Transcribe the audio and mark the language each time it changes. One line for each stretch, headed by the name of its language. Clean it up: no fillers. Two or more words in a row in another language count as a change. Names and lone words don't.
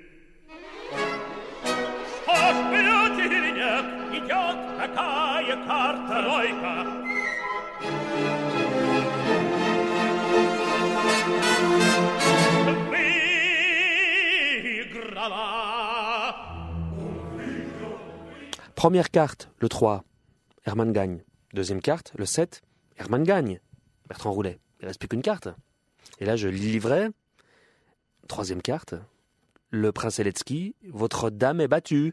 Russian: Что ж, берете или нет, идет такая карта. 3. Выиграла.
French: Première carte, le 3. Herman gagne. Deuxième carte, le 7. Herman gagne. Bertrand Roulet. Il ne reste plus qu'une carte. Et là, je livrais. Troisième carte. Le prince Eletski, votre dame est battue.